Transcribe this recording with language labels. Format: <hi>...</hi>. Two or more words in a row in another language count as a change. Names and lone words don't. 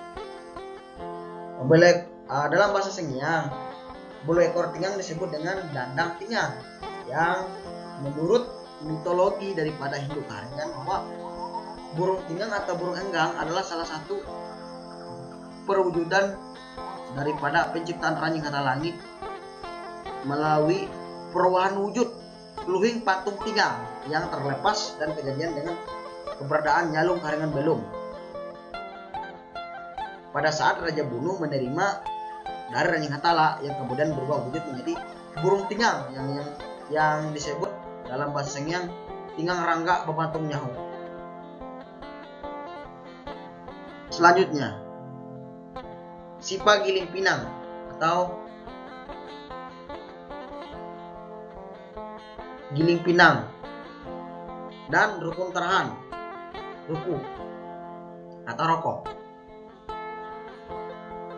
<id>Dalam bahasa Sengiang, gulai kortingang disebut dengan</id> <nij>dandang tingang,</nij> <id>yang menurut mitologi daripada Hindu Keharingan bahwa burung tingang atau burung enggang adalah salah satu perwujudan daripada penciptaan Ranyi Hatala Langit melalui perubahan wujud luhing patung tingang yang terlepas dan kejadian dengan keberadaan Nyalung Keharingan Belum. Pada saat Raja Bunu menerima dari Ranyi Hatala yang kemudian berubah wujud menjadi burung tingang yang disebut dalam bahasa Sengiang</id> <nij>tingang rangga bepatung nyahu.</nij> <id>Selanjutnya, sipa giling pinang atau giling pinang dan rukun tarahan, ruku atau rokok.</id>